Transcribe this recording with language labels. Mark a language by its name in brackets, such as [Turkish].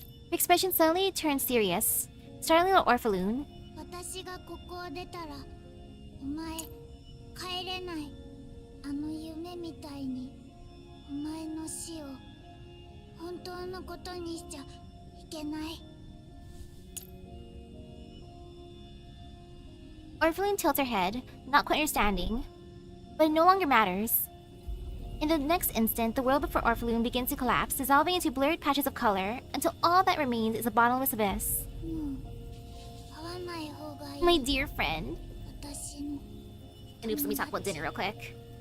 [English] Her expression suddenly turns serious. Startling little Orpheloon. [Japanese] 私がここを出たらお前帰れない。あの夢みたいにお前の死を本当のことにしちゃいけない。 [English] Orpheloon tilts her head, not quite understanding. But it no longer matters. In the next instant, the world before Orpheloon begins to collapse, dissolving into blurred patches of color, until all that remains is a bottomless abyss. [Japanese] もう会わない方がいい。 [English] My dear friend. [Japanese] 私の [English] And oops, let me talk about dinner real quick.